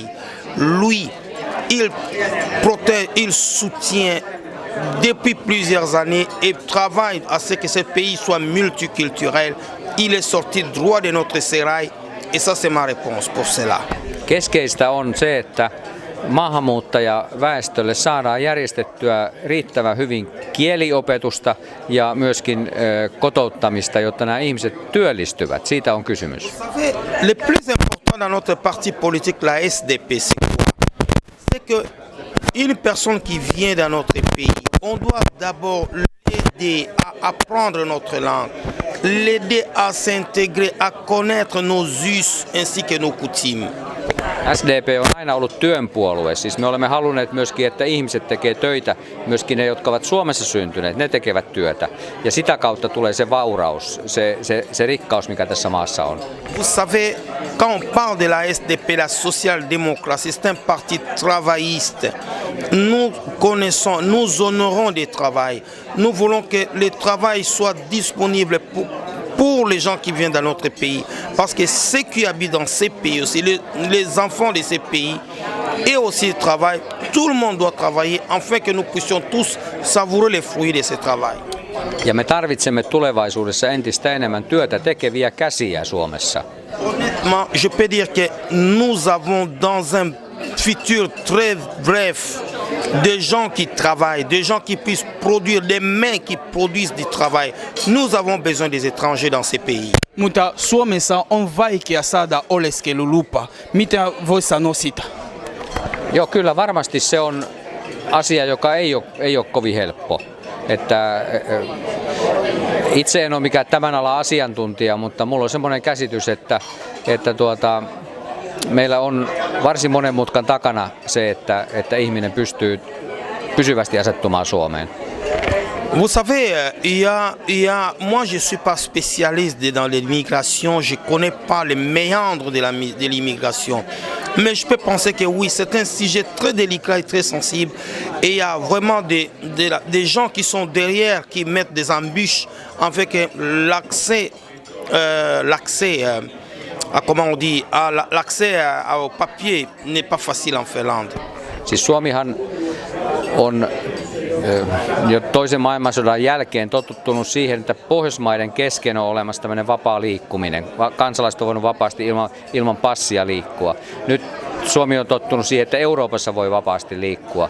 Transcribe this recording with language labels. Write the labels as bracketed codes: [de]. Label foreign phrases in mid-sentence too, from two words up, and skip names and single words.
[fr] Lui, il protège, il soutient depuis plusieurs années et travaille à ce que ce pays soit multiculturel. Il est sorti droit de notre sérail et ça c'est ma réponse pour cela. [fi] Keskeistä on se, että maahanmuuttajaväestölle saadaan järjestettyä riittävän hyvin kieliopetusta ja myöskin kotouttamista, jotta nämä ihmiset työllistyvät. Siitä on kysymys. [fr] Le plus important dans notre parti politique, la SDP, c'est que une personne qui vient dans notre pays, on doit d'abord l'aider à apprendre notre langue, l'aider à s'intégrer, à connaître nos us ainsi que nos coutumes. [fi] SDP on aina ollut työnpuolue, siis me olemme halunneet myöskin, että ihmiset tekee töitä, myöskin ne, jotka ovat Suomessa syntyneet, ne tekevät työtä. Ja sitä kautta tulee se vauraus, se rikkaus, mikä tässä maassa on. [fr] Vous savez, quand on parle de la SDP, la social-démocratie, c'est un parti travailliste. Nous connaissons, nous honorons le travail. Nous voulons que le travail soit disponible pour les gens qui viennent dans notre pays. Parce que ceux qui habitent dans ces pays aussi, les enfants de ces pays, et aussi travaillent, tout le monde doit travailler afin que nous puissions tous savourer les fruits de ce travail. [fi] Ja me tarvitsemme tulevaisuudessa entistä enemmän työtä tekeviä käsiä Suomessa. [fr] Honnêtement, je peux dire que nous avons dans un futur très bref des gens qui travaillent, des gens qui puissent produire, des mains qui produisent du travail. Nous avons besoin des étrangers dans ces pays. [fi] Mutta Suomessa on vaikea saada oleskelulupa. Mitä voi sanoa sitä? Joo, kyllä varmasti se on asia, joka ei ole kovin helppo. Että itse en ole mikään tämän alan asiantuntija, mutta mulla on semmoinen käsitys, että meillä on varsin monen mutkan takana se, että ihminen pystyy pysyvästi asettumaan Suomeen. [fr] Vous savez, moi je ne suis pas spécialiste dans l'immigration, je ne connais pas les méandres de l'immigration. Mais je peux penser que oui, c'est un sujet très délicat et très sensible. Et il y a vraiment des gens qui sont derrière, qui mettent des embûches afin que l'accès au papier n'est pas facile en Finlande. [fi] Siis Suomihan on jo toisen maailmansodan jälkeen totuttunut siihen, että Pohjoismaiden kesken on olemassa tämmöinen vapaa liikkuminen. Kansalaiset on voinut vapaasti ilman passia liikkua. Nyt Suomi on tottunut siihen, että Euroopassa voi vapaasti liikkua.